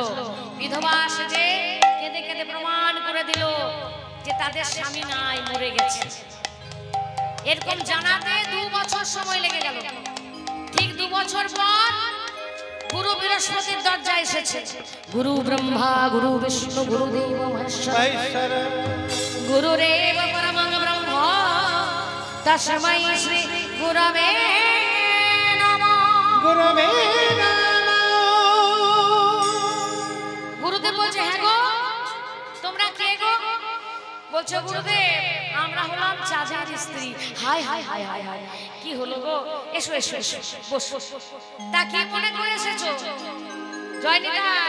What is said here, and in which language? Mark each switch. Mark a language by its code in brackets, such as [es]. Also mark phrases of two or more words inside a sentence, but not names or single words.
[bn] বিধবা সেজে কেঁদে কেঁদে প্রমাণ করে দিল যে তাদের স্বামী নাই, মরে গেছে। এরকম জানাতে 2 বছর সময় লেগে গেল। ঠিক 2 বছর পর গুরু বৃহস্পতির দরজায় এসেছে। [sa] গুরু ব্রহ্মা গুরু বিষ্ণু গুরুদেব মহেশ্বর গুরুরেব পরমং ব্রহ্ম তস্मै শ্রী গুরবে নমঃ। গুরবে নমঃ। [bn] গুরুদেব বলছে হ্যাঁ গো, তোমরা কে গো? বলছে গুরুদেব আমরা হলাম চাঁদের স্ত্রী। হাই হাই হাই হাই হাই, কি হলো গো? এসো এসো এসো, বসো। তা কি মনে করে এসেছো? জয় নিতাই।